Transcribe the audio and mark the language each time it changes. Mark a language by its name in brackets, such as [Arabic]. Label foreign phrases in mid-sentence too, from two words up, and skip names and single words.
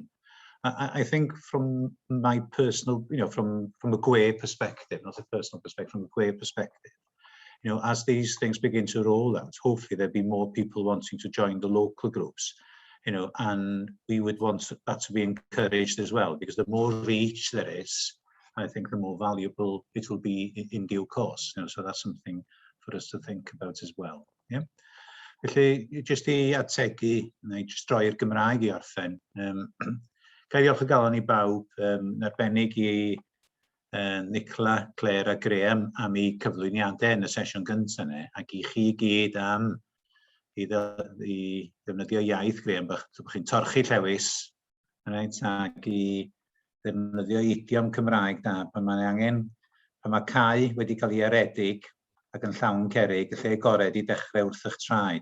[English] I think from my personal, from a GWER perspective, not a personal perspective, from a GWER perspective, as these things begin to roll out, hopefully there'll be more people wanting to join the local groups, and we would want that to be encouraged as well, because the more reach there is, I think the more valuable it will be in due course. So that's something for us to think about as well. Yeah. [Welsh] Felly, jyst i ategu, neu jyst droi'r Gymraeg i orffen. Gael diolch o galon i bawb, yn arbennig i Nicola, Claire a Graham am eu cyflwyniadau yn y sesiwn gyntaf yna, ac i chi gyd am i ddefnyddio iaith, Graham, bod chi'n torchi llewis, ac i ddefnyddio idiom Cymraeg da, pan mae cae wedi cael ei aredig ac yn llawn cerig, y lle gored i dechrau wrth eich traed.